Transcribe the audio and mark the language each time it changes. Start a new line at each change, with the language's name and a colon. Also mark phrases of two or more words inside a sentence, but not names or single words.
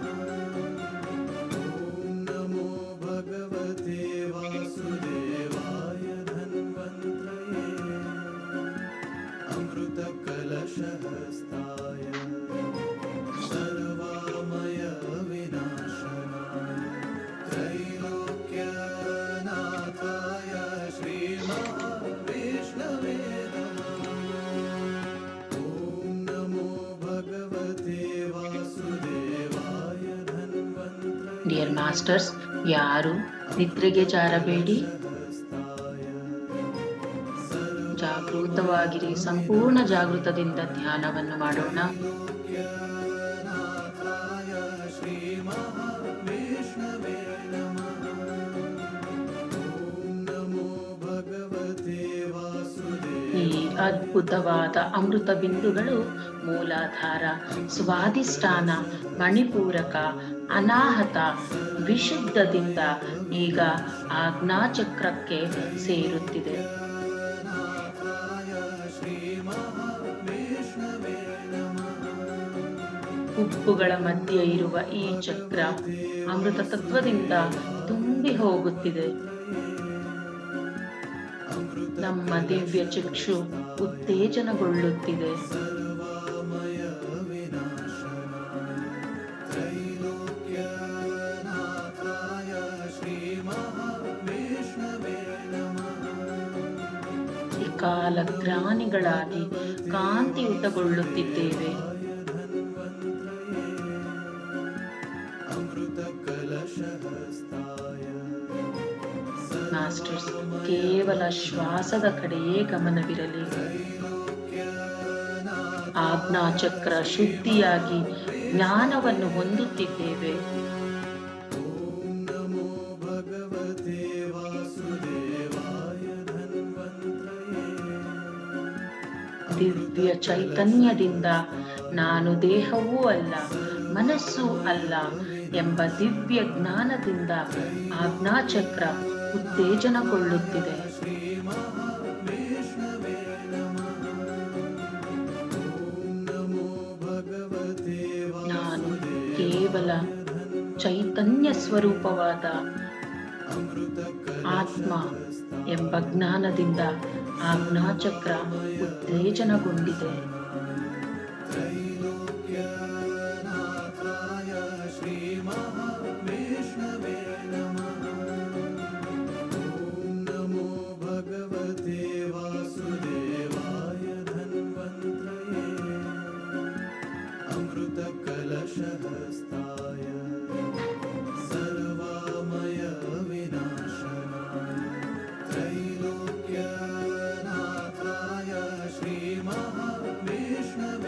Sanskrit: ॐ नमो भगवते वासुदेवाय धन्वन्त्रये अमृतकलशहस्ताय सर्वामय विनाशनाय त्रैलोक्यनाथाय श्रीमहाविष्णवे नमः। ॐ नमो भगवते वासुदेवाय धन्वन्त्रये
English: dear masters,
Kannada: ಯಾರು ನಿದ್ರೆಗೆ ಜಾರಬೇಡಿ, ಜಾಗೃತವಾಗಿರಿ. ಸಂಪೂರ್ಣ ಜಾಗೃತದಿಂದ ಧ್ಯಾನವನ್ನು ಮಾಡೋಣ.
Sanskrit: त्रैलोक्यनाथाय श्रीमहाविष्णवे नमः। ॐ नमो भगवते वासुदेवाय
Kannada: ಈ ಅದ್ಭುತವಾದ ಅಮೃತ ಬಿಂದುಗಳು ಮೂಲಾಧಾರ, ಸ್ವಾಧಿಷ್ಠಾನ, ಮಣಿಪೂರಕ, ಅನಾಹತ, ವಿಶುದ್ಧದಿಂದ ಈಗ ಆಜ್ಞಾಚಕ್ರಕ್ಕೆ ಸೇರುತ್ತಿದೆ.
Sanskrit: श्रीमहाविष्णवे नमः।
Kannada: ಉಬ್ಬುಗಳ ಮಧ್ಯೆ ಇರುವ ಈ ಚಕ್ರ ಅಮೃತ ತತ್ವದಿಂದ ತುಂಬಿ ಹೋಗುತ್ತಿದೆ. ನಮ್ಮ ದಿವ್ಯ ಚಕ್ಷು ಉತ್ತೇಜನಗೊಳ್ಳುತ್ತಿದೆ.
Sanskrit: सर्वामय विनाशनाय त्रैलोक्यनाथाय श्रीमहाविष्णवे नमः।
Kannada: ಕಾಲಗ್ರಾನಿಗಳಾಗಿ ಕಾಂತಿಯುತಗೊಳ್ಳುತ್ತಿದ್ದೇವೆ.
Sanskrit: अमृतकलशहस्ताय
Kannada: ಮಾಸ್ಟರ್ಸ್, ಕೇವಲ ಶ್ವಾಸದ ಕಡೆಯೇ ಗಮನವಿರಲಿ. ಆಜ್ಞಾಚಕ್ರ ಶುದ್ಧಿಯಾಗಿ ಜ್ಞಾನವನ್ನು ಹೊಂದುತ್ತಿದ್ದೇವೆ.
Sanskrit: ॐ नमो भगवते वासुदेवाय धन्वन्त्रये
Kannada: ದಿವ್ಯ ಚೈತನ್ಯದಿಂದ ನಾನು ದೇಹವೂ ಅಲ್ಲ, ಮನಸ್ಸೂ ಅಲ್ಲ ಎಂಬ ದಿವ್ಯ ಜ್ಞಾನದಿಂದ ಆಜ್ಞಾಚಕ್ರ ಉತ್ತೇಜನಗೊಳ್ಳುತ್ತಿದೆ.
Sanskrit: श्रीमहाविष्णवे नमः। ॐ नमो भगवते
Kannada: ನಾನು ಕೇವಲ ಚೈತನ್ಯ ಸ್ವರೂಪವಾದ ಆತ್ಮ ಎಂಬ ಜ್ಞಾನದಿಂದ ಆಜ್ಞಾಚಕ್ರ ಉತ್ತೇಜನಗೊಂಡಿದೆ.
Sanskrit: त्रैलोक्यनाथाय श्रीमहाविष्णवे नमः। ॐ नमो भगवते वासुदेवाय धन्वन्त्रये अमृतकलशहस्ताय सर्वामय विनाशनाय त्रैलोक्यनाथाय श्रीमहाविष्णवे